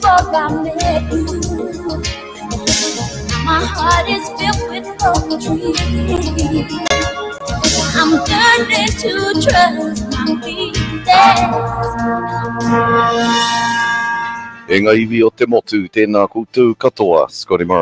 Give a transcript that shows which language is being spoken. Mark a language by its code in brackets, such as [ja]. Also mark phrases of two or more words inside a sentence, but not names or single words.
[en] I met you. My heart is filled with poetry. I'm learning to trust my feelings. [mi] E ngā iwi o te motu, tēnā koutou katoa, Scotty Morris.